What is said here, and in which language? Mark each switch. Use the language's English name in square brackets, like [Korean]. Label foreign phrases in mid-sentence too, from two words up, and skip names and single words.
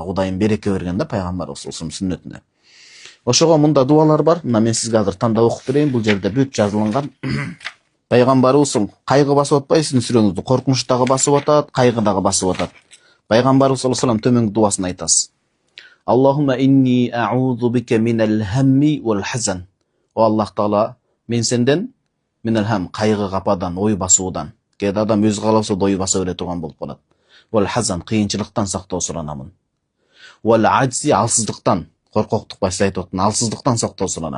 [Kyrgyz] Кудайым береке берген да пайгамбарыбыз сүннөтүндө. Ошого мында дубалар бар. Мына мен сизге азыр тандап окуп берейин. Бул жерде бүт жазылган. Пайгамбарыбыз кайгы басып атпайбы сиздин сүрөңүздү? Коркунуч дагы басып атат, кайгы дагы басып атат. Пайгамбарыбыз [Arabic] صلى الله عليه وسلم [Kyrgyz] төмөнкү дубасын айтасыз. [Arabic] اللهم إني أعوذ بك من الهم والحزن. [Kyrgyz] О Аллах Таала, мен сенден [Arabic] من الهم, [Kyrgyz] кайгы кападан, ой басуудан. Кээде адам өзү кааласа ой баса бере турган болуп калат. [Arabic] والحزن, [Kyrgyz] кыйынчылыктан сактоо суранамын. [Arabic] والعجز, [Kyrgyz] алсыздыктан, коркоктук басып айтып атқан, алсыздыктан сактоо суранам.